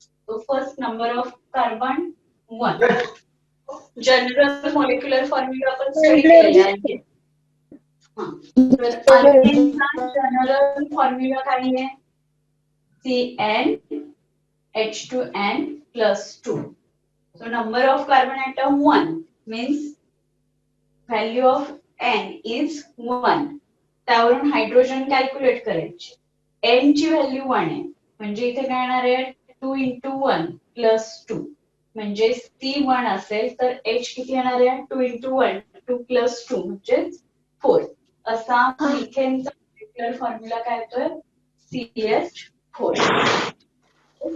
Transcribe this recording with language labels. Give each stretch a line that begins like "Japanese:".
English: So first number of carbon 1.
Marathi: General molecular formula आपण study केलेला आहे. तर अल्केनचा जनरल फॉर्म्युला काय आहे CnH2n+2.
English: So number of carbon atom 1 means value of n is 1.
Marathi: त्यावरून hydrogen calculate करायची. n ची व्हॅल्यू 1 आहे म्हणजे इथे काय येणार आहे 2 into 1 plus 2 म्हणजे C1 असेल तर H किती येणार आहे 2 into 1 2 plus 2 म्हणजे 4. असा मिथेनचा मॉलिक्युलर फॉर्म्युला काय येतोय CH4.